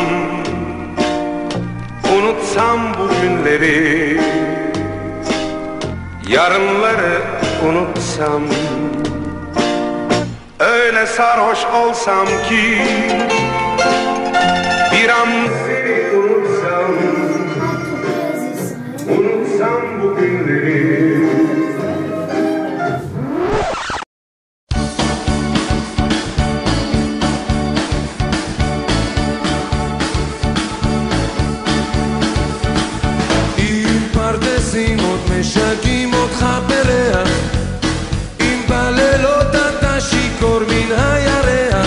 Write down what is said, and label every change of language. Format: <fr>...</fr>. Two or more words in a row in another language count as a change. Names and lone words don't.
<tr>unutsam bu günleri, yarınları unutsam. Öyle sarhoş olsam ki bir an seni unutsam, unutsam bu günleri.</tr> <he>משגעים אותך בריח, אם בלילות אתה שיכור מן הירח,</he>